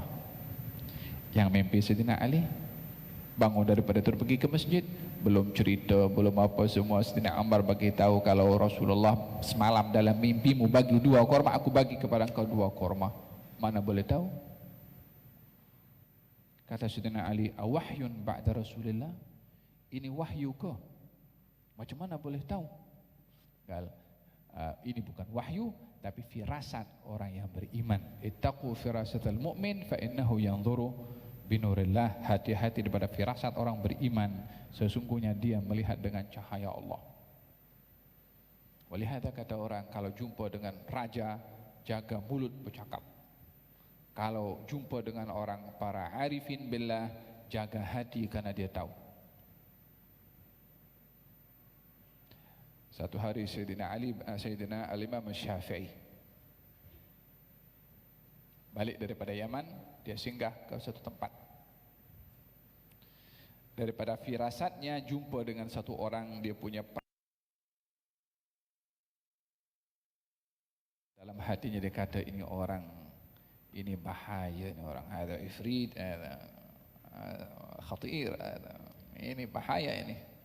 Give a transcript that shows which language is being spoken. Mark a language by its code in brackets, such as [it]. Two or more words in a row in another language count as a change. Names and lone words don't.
[ms] Yang mimpi Sayyidina Ali, bangun daripada pergi ke masjid, belum cerita, belum apa semua, Sayyidina Umar bagi tahu kalau Rasulullah semalam dalam mimpimu bagi 2 korma, aku bagi kepada engkau 2 korma. Mana boleh tahu? Kata Sayyidina Ali, [ar] أوحي بعد رسول الله? [ms] Ini wahyu ke? Macam mana boleh tahu? Ini bukan wahyu, tapi firasat orang yang beriman. [ar] اتقوا فراسة المؤمن فإنه ينظر بنور الله. [ms] Hati-hati daripada firasat orang beriman, sesungguhnya dia melihat dengan cahaya Allah. Walihada kata orang, kalau jumpa dengan raja, jaga mulut bercakap. Kalau jumpa dengan orang para [ar] عارفين بالله, [ms] jaga hati karena dia tahu. Satu hari Sayyidina Al-Imam Syafi'i balik daripada Yaman, dia singgah ke satu tempat. Daripada firasatnya jumpa dengan satu orang, dia punya dalam hatinya dia kata, ini orang, ini bahaya, ini orang, ada ifrit, ada khatir, ini bahaya ini.